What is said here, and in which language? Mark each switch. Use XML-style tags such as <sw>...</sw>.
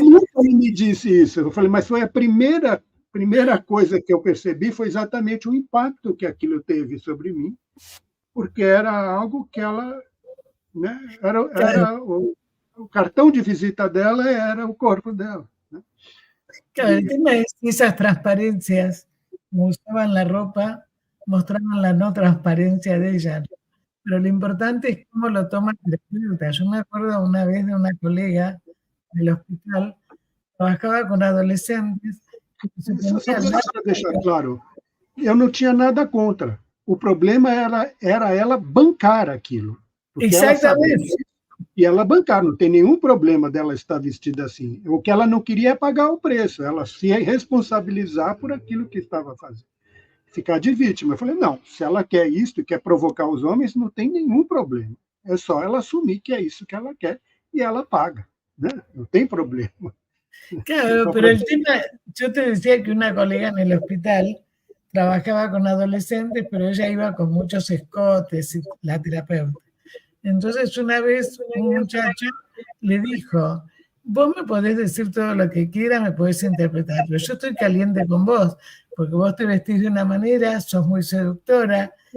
<pt>nunca me disse isso. Eu falei, mas foi a primeira coisa que eu percebi foi exatamente o impacto que aquilo teve sobre mim, porque era algo que ela, né, era o cartão de visita dela era o corpo dela. Né?</pt> <es>claro, el tema es que esas transparencias, como usaban la ropa, mostraban la no transparencia de ella. Pero lo importante es cómo lo toma el terapeuta. Yo me acuerdo una vez de una colega del hospital, trabajaba con adolescentes, y se</es> <pt>Só</pt> <es>ponía al lado</es> <pt>para deixar claro, eu não tinha nada contra. O problema era ela bancar aquilo, porque ela sabia</pt> <es>exactamente,</es> <pt>e ela bancar, não tem nenhum problema dela estar vestida assim. O que ela não queria é pagar o preço, ela se responsabilizar por aquilo que estava fazendo. Ficar de vítima. Eu falei, não, se ela quer isso e quer provocar os homens, não tem nenhum problema. É só ela assumir que é isso que ela quer e ela paga. Né? Não tem problema.</pt> <es>claro,</es> <pt>Só para...</pt> <es>el tema, yo te decía que una colega en el hospital trabajaba con adolescentes, pero ella iba con muchos escotes, y la terapeuta. Entonces una vez un muchacho le dijo, vos me podés decir todo lo que quieras, me podés interpretar, pero yo estoy caliente con vos, porque vos te vestís de una manera, sos muy seductora.</es>